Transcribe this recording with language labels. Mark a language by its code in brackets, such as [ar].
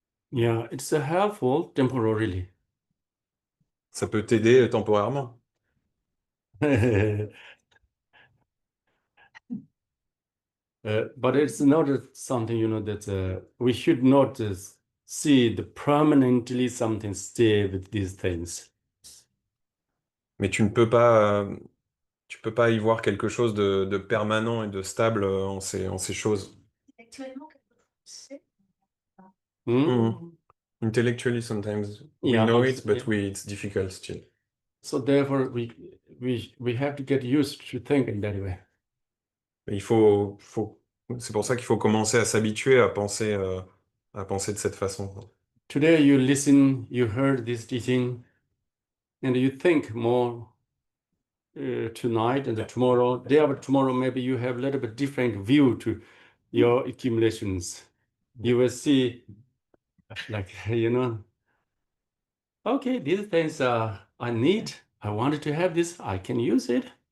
[en] Yeah, it's helpful temporarily. [fr] Ça peut t'aider temporairement. [en] But it's not something, that we should not see the permanently something stay with these things. [fr] Mais tu peux pas y voir quelque chose de permanent et de stable en ces choses. Actuellement, quelquefois, c'est Mm. [en] Intellectually, sometimes we Yeah, know but- it, but yeah. it's difficult still. So therefore, we have to get used to think in that way. [fr] Mais c'est pour ça qu'il faut commencer à s'habituer à penser de cette façon. [en] Today you listen, you heard this teaching, and you think more tonight and tomorrow, day after tomorrow, maybe you have a little bit different view to your accumulations. You will see, like, okay, these things I need. I wanted to have this. I can use it.